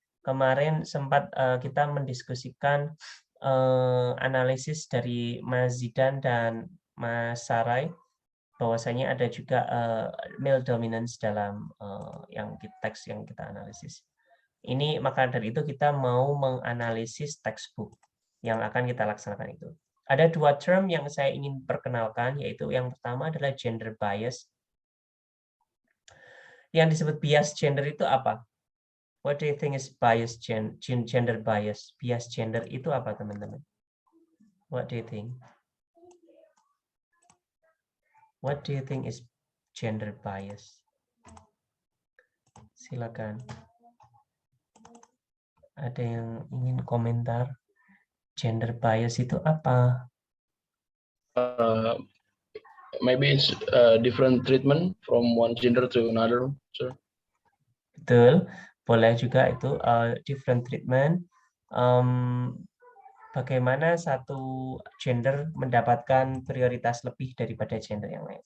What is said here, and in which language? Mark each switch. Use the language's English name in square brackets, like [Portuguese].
[Indonesian] Kemarin sempat kita mendiskusikan analisis dari Mas Zidan dan Mas Sarai, bahwasanya ada juga male dominance dalam teks yang kita analisis. Ini maka dari itu kita mau menganalisis textbook yang akan kita laksanakan itu. Ada 2 term yang saya ingin perkenalkan, yaitu yang pertama adalah gender bias. Yang disebut bias gender itu apa? [English] What do you think is bias gender bias? [Indonesian] Bias gender itu apa, teman-teman? [English] What do you think? What do you think is gender bias? [Indonesian] Silakan. Ada yang ingin komentar? Gender bias itu apa? [English] Maybe it's different treatment from one gender to another, sir. [Indonesian] Betul, boleh juga itu [English] different treatment. [Indonesian] Bagaimana satu gender mendapatkan prioritas lebih daripada gender yang lain.